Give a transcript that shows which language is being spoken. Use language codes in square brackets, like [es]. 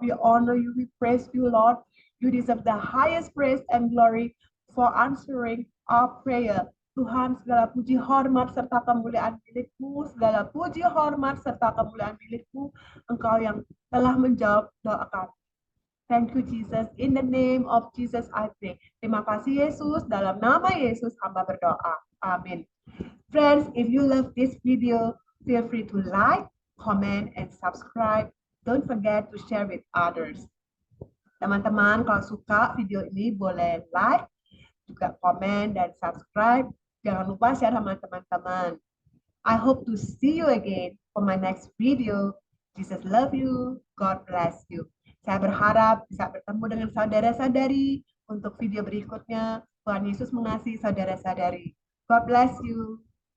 [en] We honor you, we praise you, Lord. You deserve the highest praise and glory for answering our prayer. [id] Tuhan, segala puji hormat serta kemuliaan milik-Mu, segala puji hormat serta kemuliaan milik-Mu, Engkau yang telah menjawab doa kami. [en] Thank you, Jesus. In the name of Jesus, I pray. [id] Terima kasih, Yesus. Dalam nama Yesus, hamba berdoa. Amin. [en] Friends, if you love this video, feel free to like, comment, and subscribe. Don't forget to share with others. [id] Teman-teman, kalau suka video ini, boleh like, juga komen, dan subscribe. Jangan lupa share sama teman-teman. [en] I hope to see you again for my next video. Jesus love you. God bless you. [id] Saya berharap bisa bertemu dengan saudara-saudari untuk video berikutnya. Tuhan Yesus mengasihi saudara-saudari. [en] God bless you.